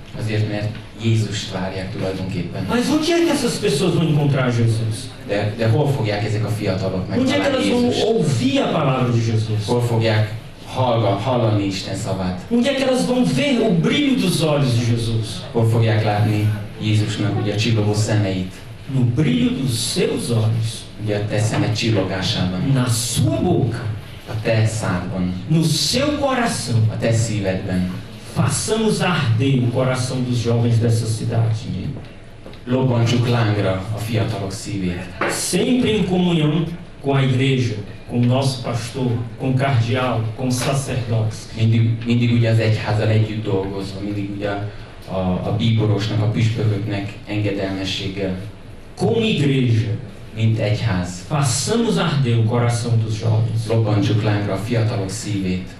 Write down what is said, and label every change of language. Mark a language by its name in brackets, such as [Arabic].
[Hungarian] Azért, mert Jézust várják tulajdonképpen. [Portuguese] Mas onde é que essas pessoas vão encontrar Jesus? [Hungarian] De hol fogják ezek a fiatalok [Portuguese] Onde é que [Hungarian] megtalálni [Portuguese] elas vão [Hungarian] Jézust? [Portuguese] ouvir a palavra de Jesus? [Hungarian] Hol fogják hallani Isten szavát? [Portuguese] Onde é que elas vão ver o brilho dos olhos de Jesus? [Hungarian] Hol fogják látni Jézusnak ugye a csillogó szemeit? [Portuguese] No brilho dos seus olhos, [Hungarian] Ugye a te szemed csillogásában, [Portuguese] na sua boca, [Hungarian] a te szádban, [Portuguese] no seu coração. [Hungarian] a te szívedben. [Portuguese] Façamos arder o coração dos jovens dessa cidade, [Hungarian] Lobbantsuk lángra a fiatalok szívét. [Portuguese] sempre em comunhão com a igreja, com o nosso pastor, com o cardeal, com os sacerdotes. [Hungarian] Mindig ugye az egyházzal együtt dolgozva, mindig ugye a bíborosnak, a püspököknek engedelmességgel, [Portuguese] Como igreja, [Hungarian] mint egyház. [Portuguese] façamos arder o coração dos jovens, [Hungarian] Lobbantsuk lángra a fiatalok szívét,